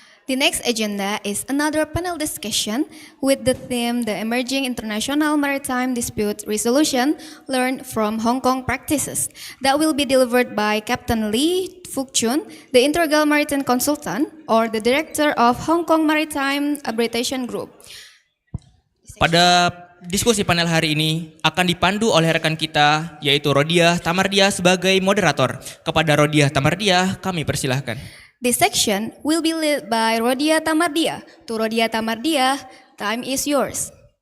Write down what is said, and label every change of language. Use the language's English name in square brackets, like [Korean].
[English] The next agenda is another panel discussion with the theme The Emerging International Maritime Dispute Resolution Learned from Hong Kong Practices that will be delivered by Captain Lee Hock Chun, the Integral Maritime Consultant or the Director of Hong Kong Maritime Arbitration Group. [Indonesian] Pada diskusi panel hari ini akan dipandu oleh rekan kita yaitu Rodiah Tamardiah sebagai moderator. Kepada Rodiah Tamardiah kami persilahkan. [English] This section will be led by Rodiah Tamardiah. To Rodiah Tamardiah, time is yours.